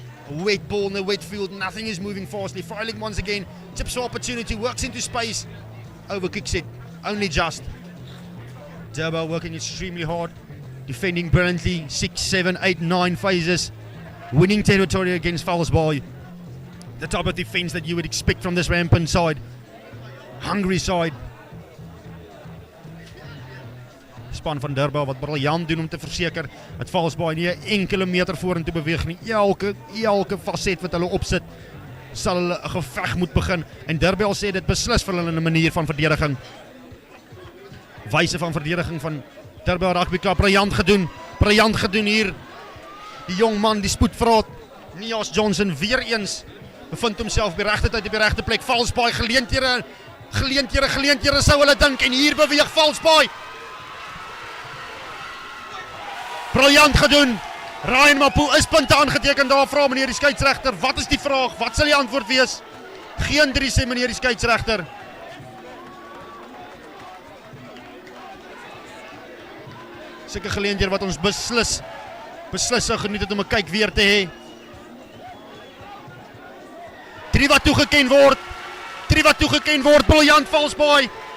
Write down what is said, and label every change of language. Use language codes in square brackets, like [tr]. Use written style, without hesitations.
[en] A wet ball in the wet field, nothing is moving fastly. Freiling once again, tips for opportunity, works into space, overkicks it, only just. Derbell working extremely hard, defending brilliantly, 6, 7, 8, 9 phases, winning territory against Falsebay. The type of defence that you would expect from this rampant side, hungry side. [af] Span van Derbell wat briljant doen om te verseker dat Falsebay nie 'n enkele meter vorentoe beweeg nie. Elke facet wat hulle opsit, sal hulle 'n geveg moet begin. En Derbell sê dit beslis vir hulle 'n manier van verdediging. Wyse van verdediging van Derbell Rugby Club, briljant gedoen hier. Die jong man, die spoedvraat, Nias Johnson weer eens bevind homself op die regte tyd op die regte plek. Falsebaai geleenthede sou hulle dink en hier beweeg Falsebaai. Briljant gedoen. Ryan Mapu is punte aangeteken daar, vra meneer die skeieregter. Wat is die vraag? Wat sal die antwoord wees? Geen 3 sê meneer die skeieregter. Sulke geleenthede wat ons beslis sou geniet het om 'n kyk weer te hê. 3 wat toegeken word, briljant Falsebaai.